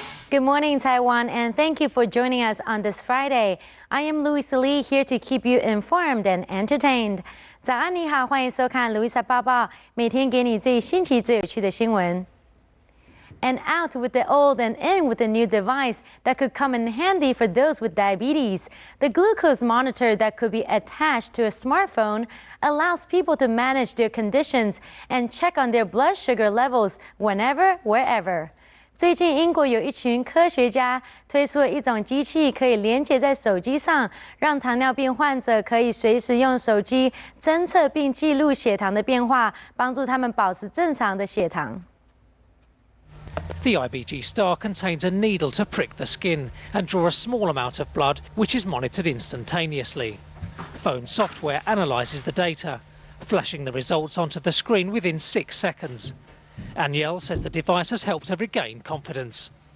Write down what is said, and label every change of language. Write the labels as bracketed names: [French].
[English] Good morning, Taiwan, and thank you for joining us on this Friday. I am Louisa Lee, here to keep you informed and entertained. [Chinese] 早安，你好，欢迎收看 Louisa 报报，每天给你最新奇、最有趣的新闻。 [English] And out with the old and in with a new device that could come in handy for those with diabetes. The glucose monitor that could be attached to a smartphone allows people to manage their conditions and check on their blood sugar levels whenever, wherever. [Chinese] 最近，英国有一群科学家推出了一种机器，可以连接在手机上，让糖尿病患者可以随时用手机侦测并记录血糖的变化，帮助他们保持正常的血糖。 [English] The IBG star contains a needle to prick the skin and draw a small amount of blood, which is monitored instantaneously. Phone software analyses the data, flashing the results onto the screen within 6 seconds. Aniel says the device has helped her regain confidence.